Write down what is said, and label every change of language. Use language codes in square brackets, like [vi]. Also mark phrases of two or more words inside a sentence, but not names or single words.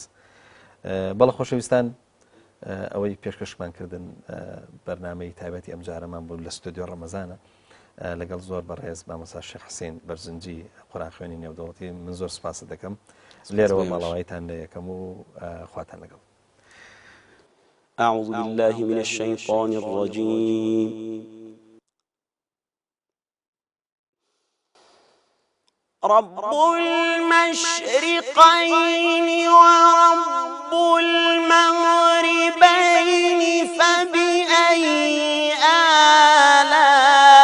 [ckb] بەڵە خۆشەویستان ئەوەی پێشکەشمان کردن بەرنامەی تایبەتی ئەم جارەمان بوو لە ستودیۆ ڕەمەزانە لەگەڵ زۆر بەڕێز مامۆستا شێخ حوسێن بەرزنجی قورئان خوێنی نێودەوڵەتی من زۆر سوپاس دەکەم لێرەوە ماڵەوایتان لە یەکەم و خواتان لەگەڵ. [ar] أعوذ بالله من الشيطان الرجيم. رب المشرقين ورب المغربين فبأي آلاء